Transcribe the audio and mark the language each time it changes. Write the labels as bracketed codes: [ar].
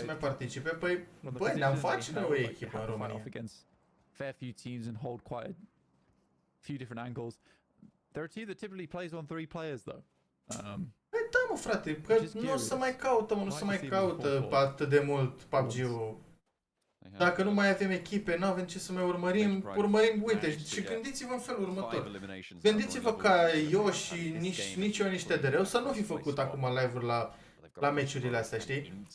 [ro] să mai participe, păi, băi, ne-am face noi o echipă în România. [en] Against fair few teams and hold quite a few different angles. They're a team that typically plays on 3 players though. [ro] Păi da, mă, frate, că nu o să mai caută, mă, nu se mai caută atât de mult PUBG-ul. Dacă nu mai avem echipe, nu avem ce să mai urmărim, uite, și gândiți-vă în felul următor. Gândiți-vă ca eu și nici eu, nici TDR să nu fi făcut acum live-uri la meciurile astea, știi?